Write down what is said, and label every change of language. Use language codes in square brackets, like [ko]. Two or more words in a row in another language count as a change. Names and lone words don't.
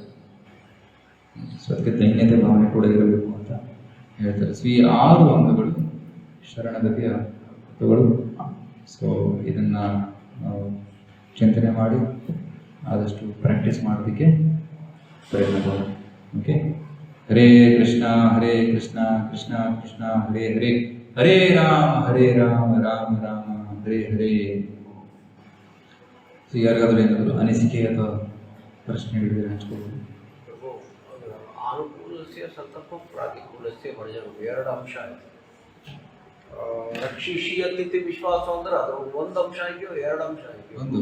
[kn] ಸೊ ಅದಕ್ಕೆ ದೈನ್ಯತೆ ಭಾವನೆ ಕೂಡ ಇರಬೇಕು ಅಂತ ಹೇಳ್ತಾರೆ. ಸೊ ಈ 6 ಅಂಗಗಳು ಶರಣಗತಿಯ ಅಂಗಗಳು. ಸೊ ಇದನ್ನು ನಾವು ಚಿಂತನೆ ಮಾಡಿ ಆದಷ್ಟು ಪ್ರಾಕ್ಟೀಸ್ ಮಾಡೋದಕ್ಕೆ ಪ್ರಯತ್ನ ಮಾಡೋಣ. ಓಕೆ. [sa] ಹರೇ ಕೃಷ್ಣ ಕೃಷ್ಣ ಕೃಷ್ಣ ಹರೇ ಹರೇ, ಹರೇ ರಾಮ ರಾಮ ರಾಮ ಹರೇ ಹರೇ. [kn] ಸೊ ಯಾರಿಗಾದ್ರೂ ಏನಾದರೂ ಅನಿಸಿಕೆ ಅಥವಾ ಪ್ರಶ್ನೆಗಳಿದ್ರೆ ಹಂಚ್ಕೋಬೋದು. [sa] ಅನುಕೂಲಸ್ಯ ಸಂಕಲ್ಪ ಪ್ರಾತಿಕೂಲಸ್ಯ ವರ್ಜನ [kn] 2 ಅಂಶ ಆಯಿತು. [sa] ರಕ್ಷಿಷ್ಯತಿ ವಿಶ್ವಾಸ [kn] ಅಂದ್ರೆ ಅದು ಒಂದು ಅಂಶ ಆಗಿಯೋ 2 ಅಂಶ ಆಗಿಯೋ?